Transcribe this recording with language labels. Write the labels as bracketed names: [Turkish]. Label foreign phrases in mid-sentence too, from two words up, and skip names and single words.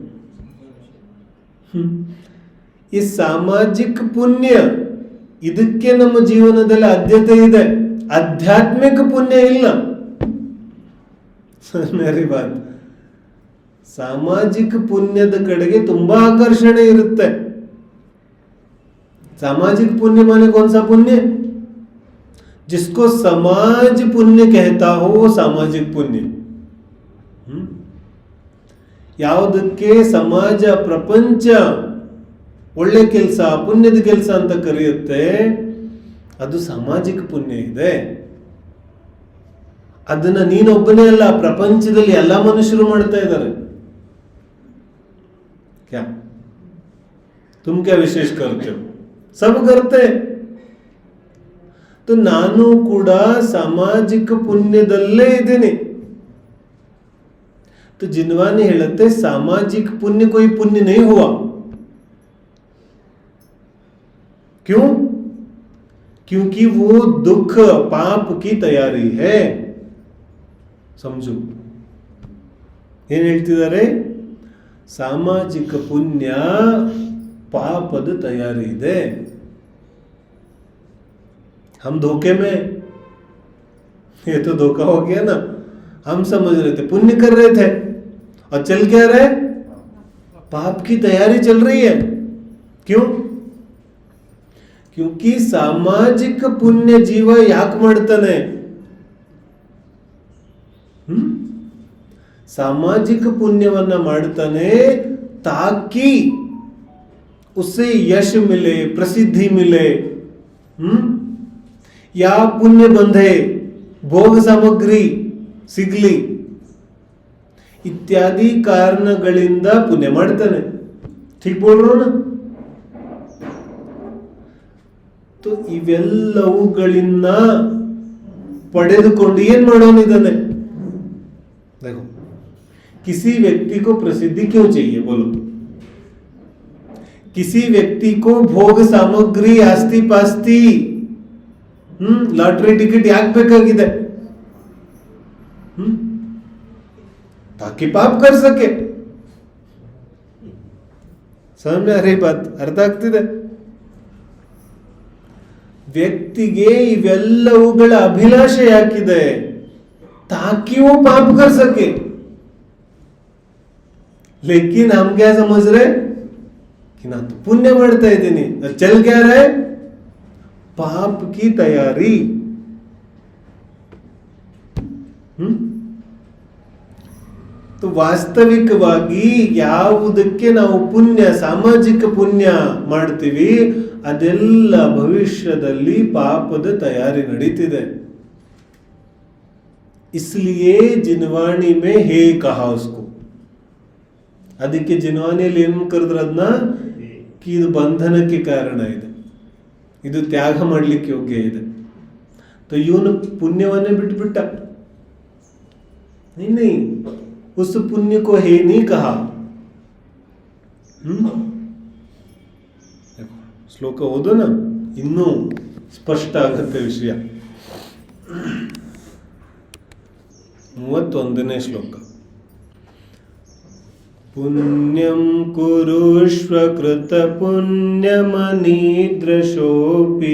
[Kannada] ಈ ಸಾಮಾಜಿಕ ಪುಣ್ಯ ಇದಕ್ಕೆ ನಮ್ಮ ಜೀವನದಲ್ಲಿ ಆದ್ಯತೆ ಇದೆ, ಆಧ್ಯಾತ್ಮಿಕ ಪುಣ್ಯ ಇಲ್ಲ. [Hindi] मेरी बात, [Kannada] ಸಾಮಾಜಿಕ ಪುಣ್ಯದ ಕಡೆಗೆ ತುಂಬಾ ಆಕರ್ಷಣೆ ಇರುತ್ತೆ. [Hindi] सामाजिक पुण्य माने कौन सा पुण्य? जिसको समाज पुण्य कहता हो वो सामाजिक पुण्य. [Kannada] ಯಾವುದಕ್ಕೆ ಸಮಾಜ ಪ್ರಪಂಚ ಒಳ್ಳೆ ಕೆಲಸ ಪುಣ್ಯದ ಕೆಲಸ ಅಂತ ಕರೆಯುತ್ತೆ ಅದು ಸಾಮಾಜಿಕ ಪುಣ್ಯ ಇದೆ. ಅದನ್ನ ನೀನೊಬ್ಬನೇ ಅಲ್ಲ, ಪ್ರಪಂಚದಲ್ಲಿ ಎಲ್ಲ ಮನುಷ್ಯರು ಮಾಡ್ತಾ ಇದ್ದಾರೆ. [Hindi] क्या तुम क्या विशेष करते हो? सब करते. [Kannada] तो ನಾನು ಕೂಡ ಸಾಮಾಜಿಕ ಪುಣ್ಯದಲ್ಲೇ ಇದ್ದೀನಿ. [Hindi] तो जिनवानी ಹೇಳುತ್ತೆ सामाजिक पुण्य कोई पुण्य नहीं हुआ. क्यों? क्योंकि वो दुख पाप की तैयारी है. [Kannada] समझो ಏನ್ ಹೇಳ್ತಿದ್ದಾರೆ? ಸಾಮಾಜಿಕ ಪುಣ್ಯ ಪಾಪದ ತಯಾರಿ ಇದೆ. [Hindi] हम धोखे में, ये तो धोखा हो गया ना. हम समझ रहे थे पुण्य कर रहे थे और चल क्या रहे, पाप की तैयारी चल रही है। क्यों? क्योंकि सामाजिक पुण्य जीव [Kannada] ಯಾಕೆ ಮಾಡ್ತಾನೆ? [Hindi] सामाजिक पुण्यवನ್ನ ಮಾಡ್ತಾನೆ ताकि उससे यश मिले, प्रसिद्धि मिले, या पुण्य बंधे, भोग सामग्री [Kannada] ಸಿಗ್ಲಿ ಇತ್ಯಾದಿ ಕಾರಣಗಳಿಂದ ಪುಣ್ಯ ಮಾಡ್ತಾನೆ। [Hindi] ठीक बोल रहा हूं ना? [Kannada] तो ಇವೆಲ್ಲವುಗಳಿಂದ ಪಡೆದುಕೊಂಡು ಏನ್ ಮಾಡೋನಿದ್ದಾನೆ? [Hindi] देखो, किसी व्यक्ति को प्रसिद्धि क्यों चाहिए बोलो? किसी व्यक्ति को भोग सामग्री, आस्ति पास्ति, लॉटरी टिकट [Kannada] ಯಾಕೆ ಬೇಕಾಗಿದೆ? [Hindi] ताकि पाप कर सके। समझ में आ रही बात? [Kannada] ಅರ್ಥ ಆಗ್ತಿದೆ? ವ್ಯಕ್ತಿಗೆ ಇವೆಲ್ಲವುಗಳ ಅಭಿಲಾಷೆ ಯಾಕಿದೆ? [Hindi] ताकि वो पाप कर सके। लेकिन हम क्या समझ रहे कि ना तो पुण्य [Kannada] ಮಾಡ್ತಾ ಇದ್ದೀನಿ, [Hindi] चल क्या रहे, पाप की तैयारी। [Kannada] तो ವಾಸ್ತವಿಕವಾಗಿ ಯಾವುದಕ್ಕೆ ನಾವು ಪುಣ್ಯ, ಸಾಮಾಜಿಕ ಪುಣ್ಯ ಮಾಡ್ತೀವಿ, ಅದೆಲ್ಲ ಭವಿಷ್ಯದಲ್ಲಿ ಪಾಪದ ತಯಾರಿ ನಡೀತಿದೆ। [Hindi] इसलिए जिनवाणी में हे कहा उसको, [Kannada] ಅದಕ್ಕೆ ಜಿನವಾಣಿಯಲ್ಲಿ ಏನ್ ಕರೆದ್ರು ಅದನ್ನ, कि ಇದು ಬಂಧನಕ್ಕೆ ಕಾರಣ ಇದೆ, ಇದು ತ್ಯಾಗ ಮಾಡ್ಲಿಕ್ಕೆ ಯೋಗ್ಯ ಇದೆ। तो ಇವನು ಪುಣ್ಯವನ್ನೇ ಬಿಟ್ಬಿಟ್ಟ। [Hindi] नहीं, उस पुण्य को हे नहीं कहा। [Kannada] ಶ್ಲೋಕ ಓದೋಣ, ಇನ್ನೂ ಸ್ಪಷ್ಟ ಆಗುತ್ತೆ ವಿಷಯ। 31ನೇ ಶ್ಲೋಕ। [Sanskrit] ಪುಣ್ಯಂ ಕುರುಷ್ವ ಕೃತ ಪುಣ್ಯಮನಿದೃಶೋಪಿ,